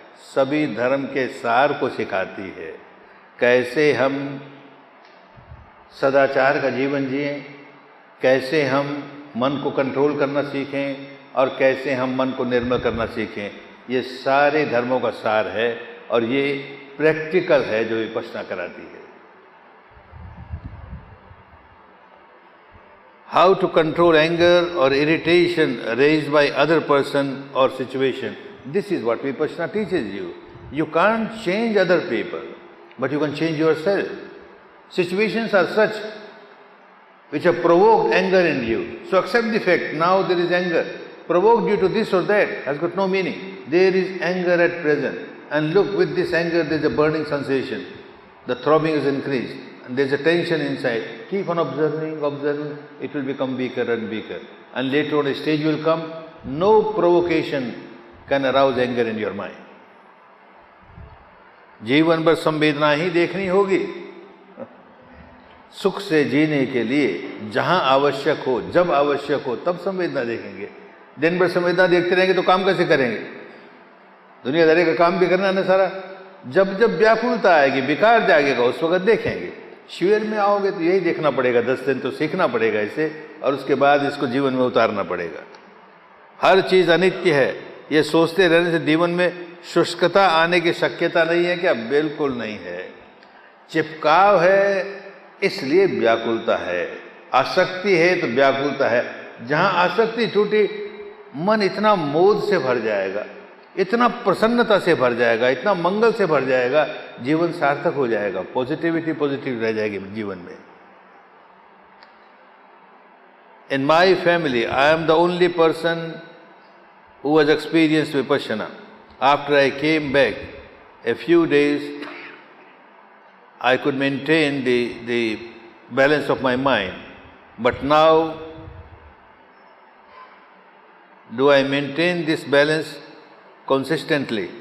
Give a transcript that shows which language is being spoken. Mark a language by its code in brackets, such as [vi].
[hi] सभी धर्म के सार को सिखाती है। कैसे हम सदाचार का जीवन जिएं, कैसे हम मन को कंट्रोल करना सीखें, और कैसे हम मन को निर्मल करना सीखें, ये सारे धर्मों का सार है। और ये प्रैक्टिकल है जो विपश्यना कराती है। [en] how to control anger or irritation raised by other person or situation. This is what Vipassana teaches you. You can't change other people, but you can change yourself. Situations are such which have provoked anger in you. So accept the fact, now there is anger. Provoked due to this or that has got no meaning. There is anger at present. And look, with this anger there is a burning sensation. The throbbing is increased. And there is a tension inside. Keep on observing, observing. It will become weaker and weaker. And later on a stage will come, no provocation can arouse anger in your mind. [hi] जीवन भर संवेदना ही देखनी होगी। सुख से जीने के लिए जहां आवश्यक हो, जब आवश्यक हो, तब संवेदना देखेंगे। दिन भर संवेदना देखते रहेंगे तो काम कैसे करेंगे? दुनियादारी का काम भी करना है ना सारा। जब जब व्याकुलता आएगी, विकार जागेगा, उस वक्त देखेंगे। शिविर में आओगे तो यही देखना पड़ेगा, 10 दिन तो सीखना पड़ेगा इसे, और उसके बाद इसको जीवन में उतारना पड़ेगा। हर चीज अनित्य है, ये सोचते रहने से जीवन में शुष्कता आने की शक्यता नहीं है क्या? बिल्कुल नहीं है। चिपकाव है इसलिए व्याकुलता है, आसक्ति है तो व्याकुलता है। जहां आसक्ति छूटी, मन इतना मोद से भर जाएगा, इतना प्रसन्नता से भर जाएगा, इतना मंगल से भर जाएगा, जीवन सार्थक हो जाएगा। पॉजिटिविटी पॉजिटिव रह जाएगी जीवन में। [en] In my family I am the only person who has experienced Vipassana. After I came back, a few days, I could maintain the balance of my mind. But now, do I maintain this balance consistently?